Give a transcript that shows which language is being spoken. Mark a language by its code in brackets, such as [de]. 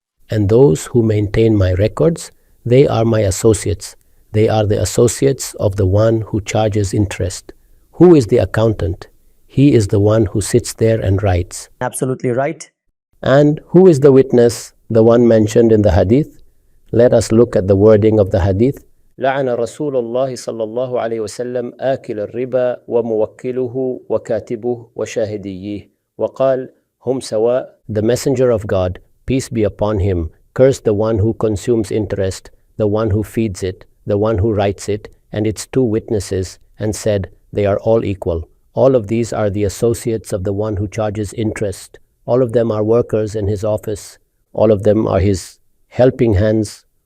[en] And those who maintain my records, they are my associates. They are the associates of the one who charges interest. Who is the accountant? He is the one who sits there and writes. Absolutely right. And who is the witness? The one mentioned in the hadith? Let us look at the wording of the hadith. [ar] لعن رسول الله صلى الله عليه وسلم آكل الربا وموكله وكاتبه وشاهديه وقال هم سواء. [en] The messenger of God, peace be upon him, cursed the one who consumes interest, the one who feeds it, the one who writes it, and its two witnesses, and said, they are all equal. All of these are the associates of the one who charges interest. All of them are workers in his office. All of them are his helping hands.